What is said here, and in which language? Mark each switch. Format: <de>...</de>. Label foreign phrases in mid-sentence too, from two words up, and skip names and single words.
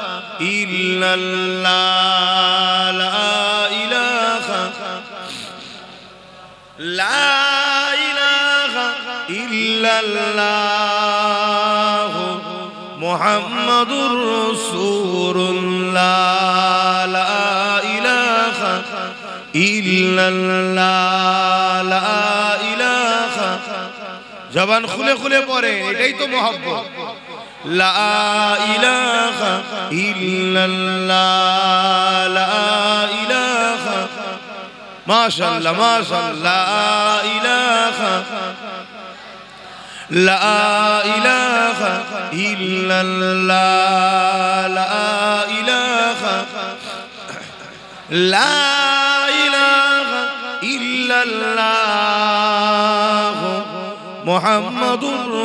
<ar>إلا الله، لا إله إلا الله محمد رسول الله، لا إله إلا الله، لا إله.</ar> <bn>জবান খুলে খুলে পড়ে, এটাই তো মোহাব্বত।</bn> <ar>لا إله إلا الله، لا إله ما شاء الله ما شاء الله لا إله إلا الله لا إله إلا الله محمد</ar>